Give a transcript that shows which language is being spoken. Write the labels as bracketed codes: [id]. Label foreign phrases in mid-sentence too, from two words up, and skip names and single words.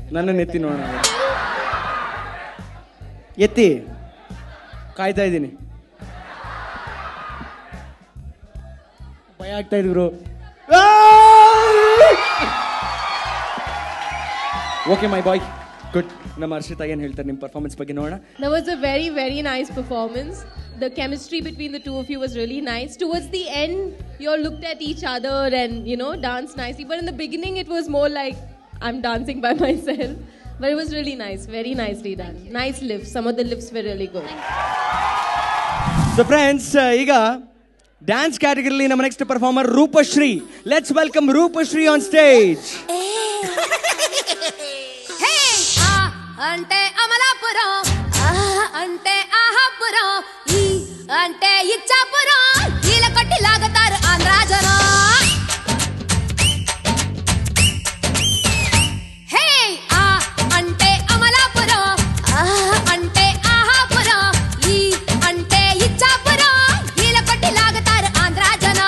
[kn] ನನ್ನ ಎತ್ತಿ ನೋಡೋಣ. ಎತ್ತಿ, ಕಾಯ್ತಾ ಇದ್ದೀನಿ. ಭಯ ಆಗ್ತಾ ಇದ್ರು. [en] okay my boy, good. [kn] ನಮ್ಮ ಹರ್ಷಿತಾ ಏನು ಹೇಳ್ತಾರೆ ನಿಮ್ಮ ಪರ್ಫಾರ್ಮೆನ್ಸ್ ಬಗ್ಗೆ ನೋಡೋಣ. [en] That was a very, very nice performance. the chemistry between the two of you was really nice. Towards the end, you all looked at each other and, you know, danced nicely. But in the beginning, it was more like I'm dancing by myself. But it was really nice. Very nicely done. Nice lifts. Some of the lifts were really good. So friends, [kn] ಈಗ ಡ್ಯಾನ್ಸ್ ಕ್ಯಾಟಗರಿಲಿ ನಮ್ಮ [en] next performer [kn] ರೂಪಶ್ರೀ. [en] let's welcome ರೂಪಶ್ರೀ on stage. [te] అంటే అమలాపురం, అంటే ఆహాపురం, ఈ అంటే ఇచ్చాపురం, ఈల కొట్టి లాగుతారు ఆంధ్ర జనం. హే ఆ అంటే అమలాపురం, అంటే ఆహాపురం, ఈ అంటే ఇచ్చాపురం, ఈల కొట్టి లాగుతారు ఆంధ్ర జనం.